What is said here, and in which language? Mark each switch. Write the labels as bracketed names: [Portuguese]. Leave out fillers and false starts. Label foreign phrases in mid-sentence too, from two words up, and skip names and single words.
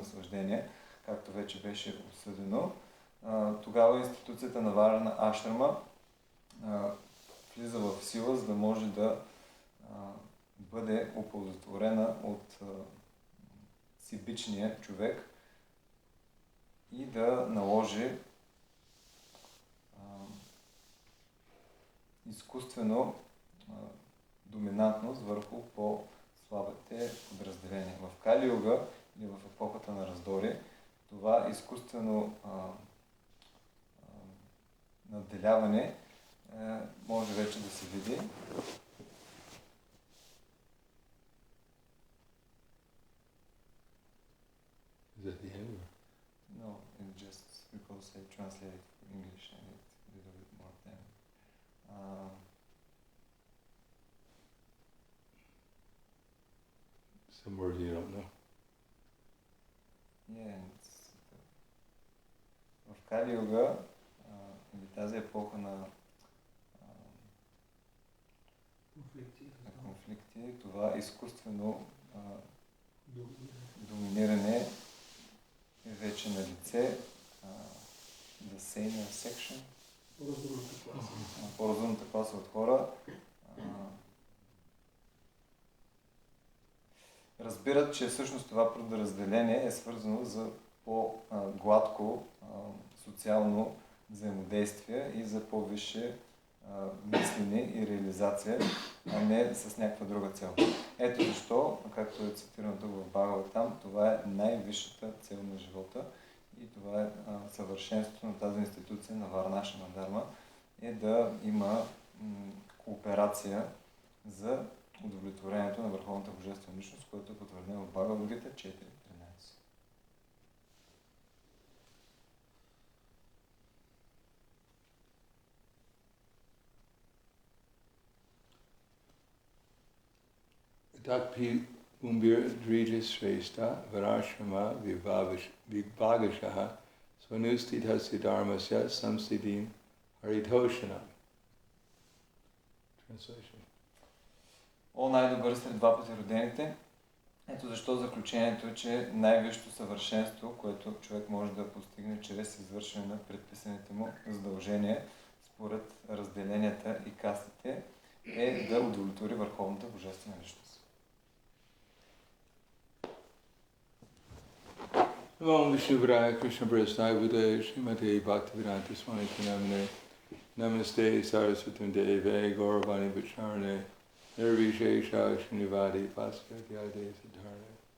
[Bulgarian] наслаждение, както вече беше обсъдено, тогава институцията на Варна Ашрама влиза в сила, за да може да бъде оползотворена от сибичния човек и да наложи изкуствено доминантност върху по-слабите подразделения. В Кали-юга или в епохата на раздори, това изкуствено надделяване може вече да се види. [English] Is that the end? No, it's just because I translated from English and it's a little bit more time. Some words you don't know. Yeah, [Bulgarian] в Кали-юга или тази епоха на конфликти, това изкуствено доминиране е вече на лице. [English] The senior section. [Bulgarian] По-разумната класа от хора разбират, че всъщност това подразделение е свързано за по-гладко социално взаимодействие и за по-висше мислене и реализация, а не с някаква друга цел. Ето защо, както е цитирано тук в Бхагаватам, това е най-висшата цел на живота и това е съвършенството на тази институция на Варнашрама дарма, е да има кооперация за удовлетворението на върховната божествена личност, което е потвърдено в Бхагавад-гита 4.13. [Sanskrit] Dakpi Umbir Drija Shrestha Varashrama Vibhagashaha Svanustithasya Dharmasya Samsiddhim Haritoshanam. [English] Translation. [Bulgarian] О, най-добър сред два пъти родените. Ето защо заключението е, че най-висшето съвършенство, което човек може да постигне чрез извършване на предписаните му задължения според разделенията и кастите, е да удовлетвори върховната божествена личност. [Sanskrit] Om Vishnuvaraya Krishna Prasthaya Budaya Srimate Bhaktivedanta Swami Namane Namaste Saraswatam Deve Gauravani Vacharane Nirvishesha Srinivadi Paskatyade Siddharne.